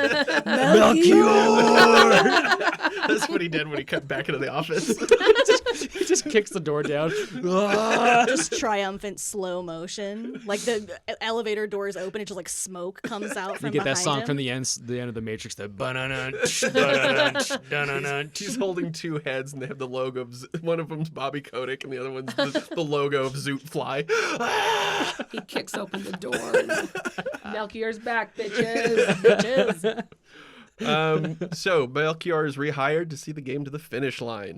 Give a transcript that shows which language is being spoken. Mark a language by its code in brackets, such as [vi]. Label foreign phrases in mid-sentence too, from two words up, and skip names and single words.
[en] Melchior! That's what he did when he cut back into the office. He just kicks the door down. Just triumphant slow motion. Like the elevator doors open, it just like smoke comes out from You get that behind song him. from the end of the Matrix. The ba-na-na, ba-na-na, da-na-na. He's holding two heads, and they have the logo of one of them's Bobby Kotick, and the other one's the logo of Zoot Fly. He kicks open the door. And Melchior's back, bitches. So Melchior is rehired to see the game to the finish line.